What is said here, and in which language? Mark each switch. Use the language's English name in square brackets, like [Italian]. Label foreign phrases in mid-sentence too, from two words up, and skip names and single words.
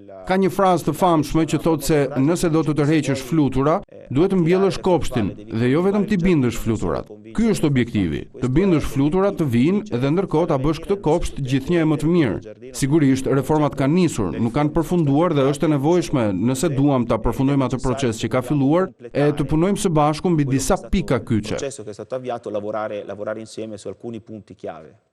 [Albanian] Ka një frazë të famshme që thotë se nëse do të tërheqësh flutura, duhet të mbjellësh kopshtin dhe jo vetëm t'i bindësh fluturat. Ky është objektivi, të bindësh fluturat të vinë dhe ndërkohë ta bësh këtë kopsht gjithnjë e më të mirë. Sigurisht reformat kanë nisur, nuk kanë përfunduar dhe është e nevojshme nëse duam ta përfundojmë atë proces që ka filluar e të punojmë së bashku mbi disa pika kyçe. [Italian] Che è stato avviato lavorare insieme su alcuni punti chiave.